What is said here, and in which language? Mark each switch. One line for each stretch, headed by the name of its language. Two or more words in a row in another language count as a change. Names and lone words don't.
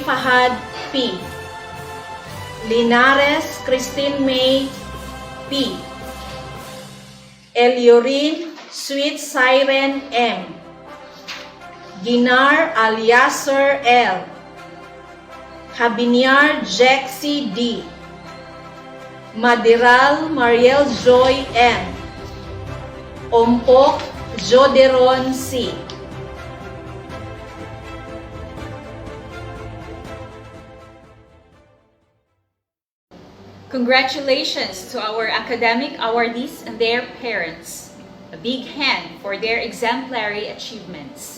English: Fahad P, Linares Christine May P, Eliorin Sweet Siren M, Dinar Aliasser L, Habiniar Jexi D, Madiral Mariel Joy M, Ompok Joderon C. Congratulations to our academic awardees and their parents. A big hand for their exemplary achievements.